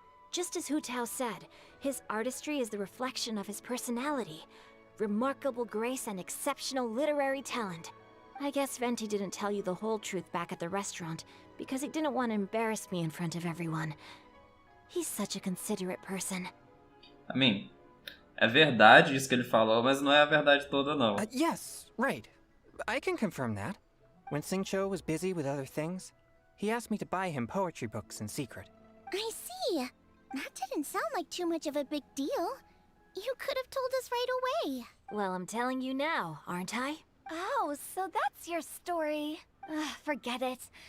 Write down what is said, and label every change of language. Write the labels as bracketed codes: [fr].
[en] Just as Hu Tao said, his artistry is the reflection of his personality, remarkable grace and exceptional literary talent. I guess Venti didn't tell you the whole truth back at the restaurant, because he didn't want to embarrass me in front of everyone. He's such a considerate person. I mean, [pt] é verdade isso que ele falou, mas não é a verdade toda, não. [en] Yes, right. I can confirm that. When Singcho was busy with other things, he asked me to buy him poetry books in secret. I see. That didn't sound like too much of a big deal. You could have told us right away. Well, I'm telling you now, aren't I? Oh, so that's your story. Forget it.